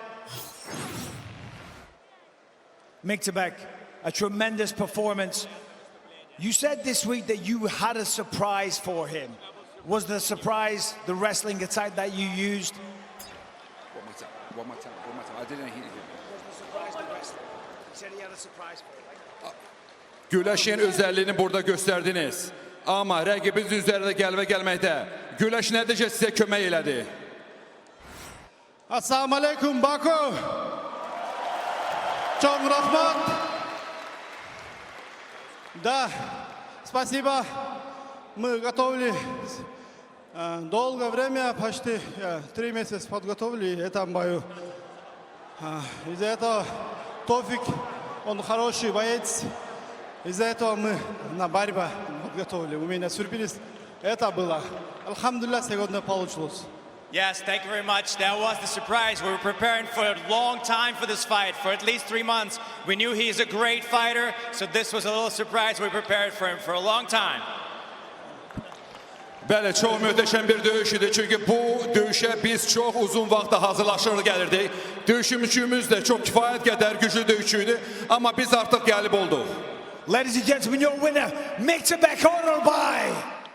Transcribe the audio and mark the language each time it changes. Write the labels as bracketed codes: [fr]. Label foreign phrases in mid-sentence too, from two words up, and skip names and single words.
[en] Mutabek, a tremendous performance. You said this week that you had a surprise for him. Was the surprise the wrestling attack that you used? One more time. I didn't hear you. Was the surprise the wrestling? He said he had a surprise for him. [az] Güləşin özəlliğini burada göstərdiniz. Amma rəqibiniz üzərində gəlməkdə. Güləş nəticə sizə kömək elədi. [ar] السلام عليكم, Baku. [uz] Çok rahmat. [ru] Да, спасибо. Мы готовили долгое время, почти 3 месяца подготовили этому бою. Из-за этого Тофик, он хороший боец. Из-за этого мы на борьбу подготовили. У меня сюрприз это было. Алхамдулилlah, сегодня получилось. [en] Yes, thank you very much. That was the surprise. We were preparing for a long time for this fight, for at least 3 months. We knew he's a great fighter, so this was a little surprise. We prepared for him for a long time. [az] Bəli, çox möhtəşəm bir döyüş idi. Çünki bu döyüşə biz çox uzun vaxtda hazırlaşır gəlirdik. Döyüşümüz də çox kifayət qədər güclü döyüş idi. Amma biz artıq gəlib olduq. [en] Ladies and gentlemen, your winner, Mutabek Arabayolu.